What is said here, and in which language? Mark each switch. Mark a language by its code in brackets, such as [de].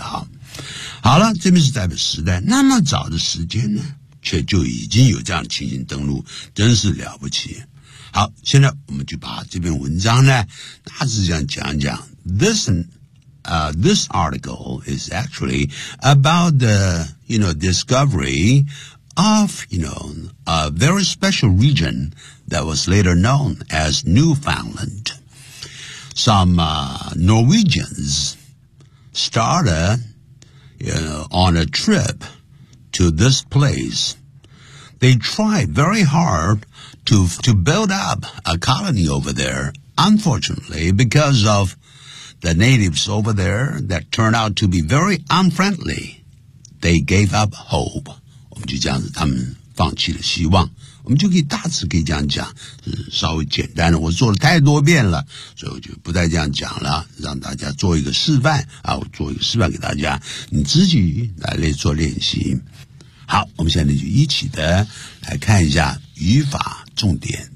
[zh] 好，好了，这边是代表时代，那么早的时间呢却就已经有这样的情形登陆，真是了不起。好，现在我们就把这篇文章呢大致这样讲一讲。 [en] This article is actually about the you know discoveryOf, you know, a very special region that was later known as Newfoundland. Some Norwegians started, you know, on a trip to this place. They tried very hard to build up a colony over there. Unfortunately, because of the natives over there that turned out to be very unfriendly, they gave up hope. [zh] 就这样子，他们放弃了希望。我们就可以大致可以这样讲，稍微简单的，我做了太多遍了，所以我就不再这样讲了，让大家做一个示范啊，我做一个示范给大家，你自己来做练习。好，我们现在就一起的来看一下语法重点。